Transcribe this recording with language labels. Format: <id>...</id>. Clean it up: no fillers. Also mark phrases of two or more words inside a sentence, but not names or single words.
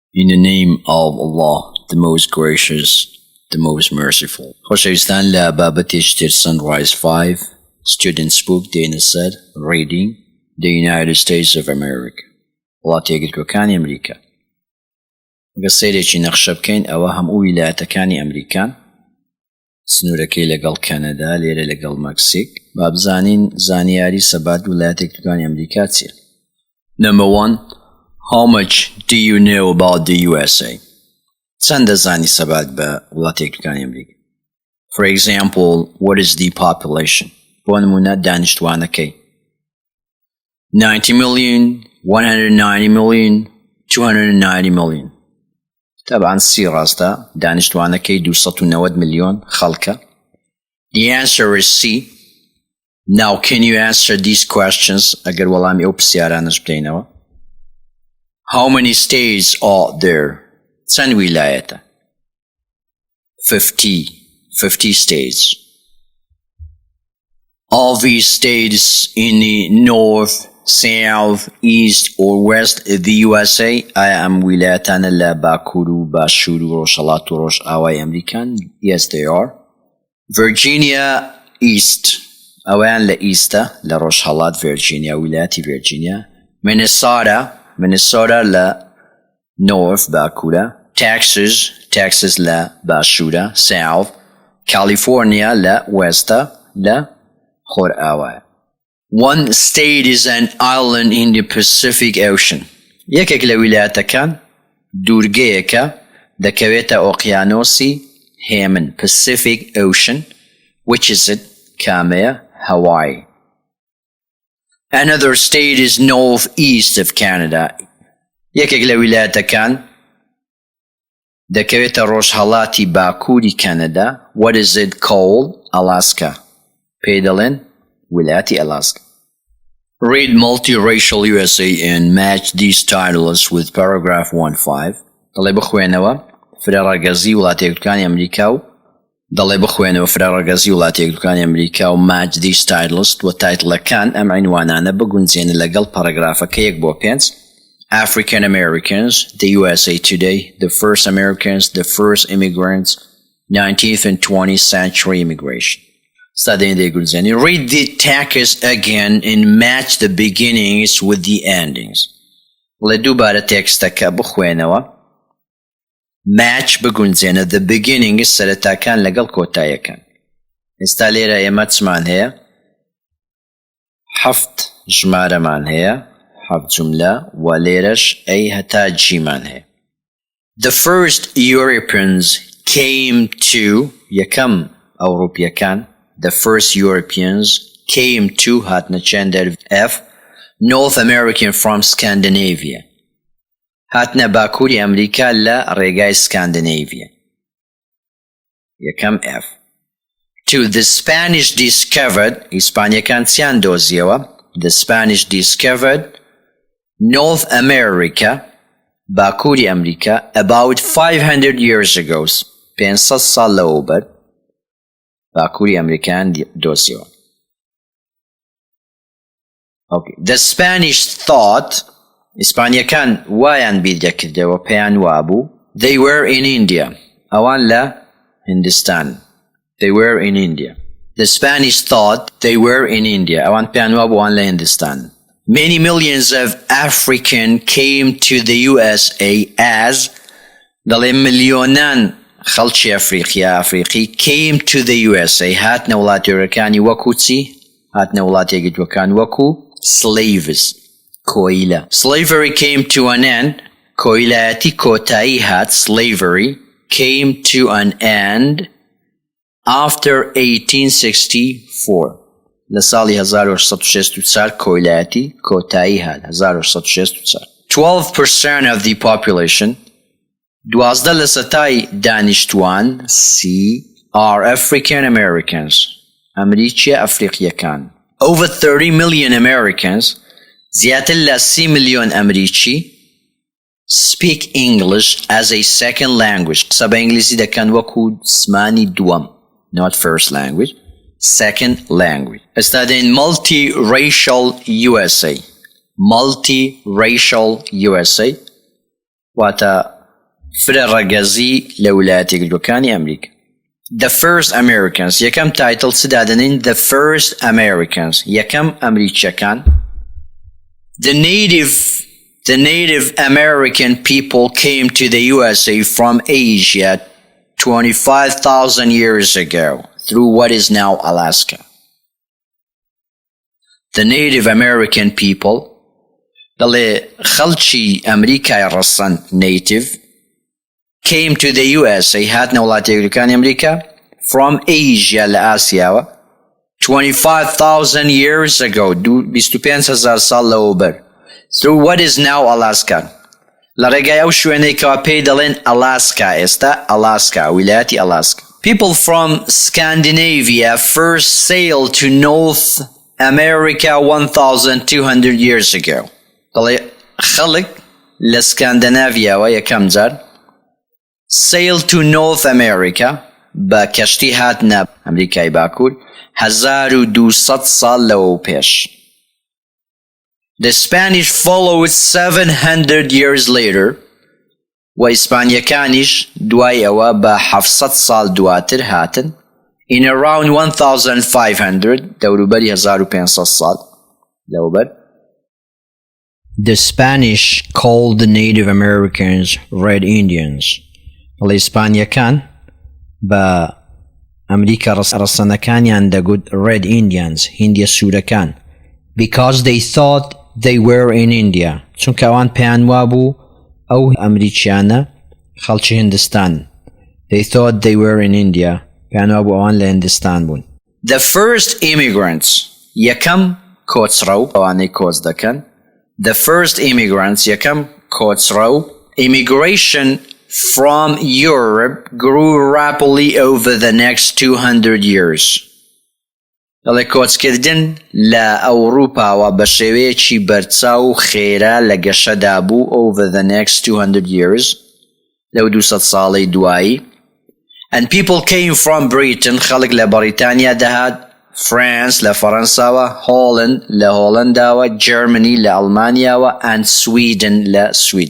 <en>In the name of Allah, the most gracious, the most merciful.</en> <ckb>خۆشەویستان لە بابەتێکی Sunrise 5 Students Book دێنەسەر</ckb> <en>Reading the United States of America</en> <ckb>وڵاتە یەکگرتووەکانی ئەمریکا. ئەگە سەیرێکی نەخشە بکەین ئەوە هەموو ویلایەتەکانی ئەمریکان، سنوورەکەی لەگەڵ کەنەدا، لێرە لەگەڵ مەکسیک. با بزانین زانیاری سەبات ویلایەتە یەکگرتووەکانی ئەمریکا چییە.</ckb> <en>Number 1. How much do you know about the USA?</en> <ckb>چەند دەزانی سەبات بە وڵاتە یەکگرتووەکانی ئەمریکا.</ckb> <en>For example, what is the population?</en> <ckb>بۆ نمونە دانیشتوانەکەی 90 million, 190 million, 290 million. طبعا سی ڕاستە دانیشتوانەکەی 290 ملیۆن خەڵکە.</ckb> <en>The answer is C. Now can you answer these questions</en> <ckb>ئەگەر وەڵامی ئەو پرسیارانەش بدەینەوە.</ckb> <en>How many states are there?</en> <ckb>چەند ویلایەتە؟ 50 states.</ckb> <en>All these states in the north, south, east or west of the USA</en> <ckb>ئایا ئەم ویلایەتانە لە باکوور و باشوور و ڕۆژهەڵات و ڕۆژئاوای ئەمریکان؟</ckb> <en>Yes they are.</en> <ckb>Virginia East ئەویان لە ئیستە لە ڕۆژهەڵات ڤێرجینیا ویلایەتی ڤێرجینیا. Minnesota لە north باکوورە. Texas لە باشوورە south. California لە westە لە خۆرئاوایە.</ckb> <en>One state is an island in the Pacific Ocean.</en> <ckb>یەکێک لە ویلایەتەکان دوورگەیەکە دەکەوێتە ئۆقیانۆسی هێمن Pacific Ocean.</ckb> <en>Which is it? کامەیە؟ Hawaii. Another state is northeast of Canada.</en> <ckb>یەکێک لە ویلایەتەکان دەکەوێتە ڕۆژهەڵاتی باکووری کەنەدا.</ckb> <en>What is it called? Alaska.</en> <ckb>پێی دەڵێن ویلایەتی ئەلاسکا.</ckb> <en>Read multiracial USA and match these titles with paragraph 1.5.</en> <ckb>دەڵێ بخوێنەوە فرێڕەگەزی وڵاتە یەکگرتووەکانی ئەمریکا و دەڵێ بخوێنەوە فرێڕەگەزی وڵاتە یەکگرتووەکانی ئەمریکا و</ckb> <en>match these titles</en> <ckb>و تایتڵەکان ئەم عنوانانە بگونجێنە لەگەڵ پاراگرافەکە 1-5.</ckb> <en>African Americans, the USA today, the first Americans, the first immigrants, 19th and 20th century immigration. Read the text again and match the beginnings with the endings.</en> <ckb>لدوباره تكستەکە بخوێنەوە match بگونجێنە</ckb> <en>the beginnings</en> <ckb>سەرەتاکان لەگەڵ کۆتاییەکان. ئێستا لێرە ئێمە چمان هەیە؟ 7 ژمارەمان هەیە، 7 جملە و لێرەش ئەی هەتا جیمان هەیە.</ckb> <en>The first Europeans came to</en> <ckb>یەکەم ئەوروپیەکان.</ckb> <en>The first Europeans came to</en> <ckb>هاتنە چەندەر</ckb> <en>F North American from Scandinavia.</en> <ckb>هاتنە باکووری ئەمریکا لە ڕێگای سکاندناڤیا. یەکەم F.</ckb> <en>To the Spanish discovered</en> <ckb>ئیسپانیەکان چیان دۆزیەوە؟</ckb> <en>The Spanish discovered North America</en> <ckb>باکووری ئەمریکا</ckb> <en>about 500 years ago</en> <ckb>500 ساڵ لەوبەر باکووری ئەمریکایان دۆزیەوە.</ckb> <en>The Spanish thought</en> <ckb>ئیسپانیەکان وایان بیر دەکردەوە پێیان وابوو</ckb> <en>they were in India</en> <ckb>ئەوان لە هیندستان.</ckb> <en>They were in India. The Spanish thought they were in India</en> <ckb>ئەوان پێیان وابوو ئەوان لە هیندستان.</ckb> <en>Many millions of African came to the USA as</en> <ckb>دەڵێ ملیۆنان خەڵکی ئەفریقی</ckb> <en>came to the USA</en> <ckb>هاتنە وڵاتە یەکگرتووەکانی وەکو چی؟ هاتنە وڵاتە یەکگرتووەکان وەکو slaves کۆیلە.</ckb> <en>Slavery came to an end</en> <ckb>کۆیلایەتی کۆتایی هات.</ckb> <en>Slavery came to an end after 1864</en> <ckb>لە ساڵی 1864 کۆیلایەتی کۆتایی هات 1864.</ckb> <en>12% of the population 12</en> <ckb>لە سەتای دانیشتوان</ckb> <en>C are African Americans</en> <ckb>ئەمریکی ئەفریقیەکان.</ckb> <en>Over 30 million Americans</en> <ckb>زیاتر لە 30 ملیۆن ئەمریکی</ckb> <en>speak English as a second language</en> <ckb>قسە بە ئینگلیزی دەکەن وەکو زمانی دووەم</ckb> <en>not first language second language.</en> <ckb>ئێستا دەین</ckb> <en>multiracial USA multiracial USA</en> <ckb>واتە فرە ڕەگەزی لە ویلایەتە یەکگرتووەکانی ئەمریکا.</ckb> <en>The first Americans.</en> <ckb>یەکەم تایتڵ چ دادەنین؟</ckb> <en>The first Americans.</en> <ckb>یەکەم ئەمریکیەکان.</ckb> <en>The native American people came to the USA from Asia 25,000 years ago through what is now Alaska. The Native American people,</en> <ckb>دەڵێ خەڵکی ئەمریکای ڕەسەن native,</ckb> <en>came to the USA,</en> <ckb>هاتنە وڵاتی یەکگرتووەکانی ئەمریکا,</ckb> <en>from Asia</en> <ckb>لە ئاسیاوە</ckb> <en>25,000 years ago</en> <ckb>25,000 ساڵ لەوبەر</ckb> <en>through what is now Alaska.</en> <ckb>لە ڕێگای ئەو شوێنەی کەوا پێی دەڵێن ئەلاسکا ئێستا ئەلاسکا ویلایەتی ئەلاسکا.</ckb> <en>People from Scandinavia first sailed to North America 1,200 years ago.</en> <ckb>دەڵێ خەڵک لە سکاندناڤیاوە یەکەم جار</ckb> <en>sailed to North America</en> <ckb>بە کەشتی هاتنە ئەمریکای باکوور 1200 ساڵ لەوە پێش.</ckb> <en>The Spanish followed 700 years later</en> <ckb>و ئیسپانیەکانیش دوای ئەوە بە 700 ساڵ دواتر هاتن</ckb> <en>in around 1,500</en> <ckb>دەوروبەری 1500 ساڵ لەوبەر.</ckb> <en>The Spanish called the Native Americans Red Indians.</en> <ckb>دەڵێ ئیسپانیەکان بە ئەمریکا ڕەسەنەکانیان دەگوت Red Indians هیندیە سوورەکان</ckb> <en>because they thought they were in India.</en> <ckb>چونکە ئەوان پێیان وابوو ئەو ئەمریکیانە خەڵکی هیندستان.</ckb> <en>They thought they were in India.</en> <ckb>پێیان وابوو ئەوان لە هیندستان بوون.</ckb> <en>The first immigrants</en> <ckb>یەکەم کۆچڕەو ئەوانەی کۆچ دەکەن.</ckb> <en>The first immigrants</en> <ckb>یەکەم کۆچڕەو</ckb> <en>immigration from Europe grew rapidly over the next 200 years.</en> <ckb>دەڵێ کۆچکردن لە ئەوروپاوە بە شێوەیەکی بەرچاو خێرا لە گەشەدا بوو</ckb> <en>over the next 200 years</en> <ckb>لەو 200 ساڵەی دوایی.</ckb> <en>And people came from Britain</en> <ckb>خەڵک لە بەریتانیا دەهات France لە فەڕەنساوە Holland لە هۆڵەنداوە Germany لە ئەڵمانیاوە and Sweden لە سوید.</ckb>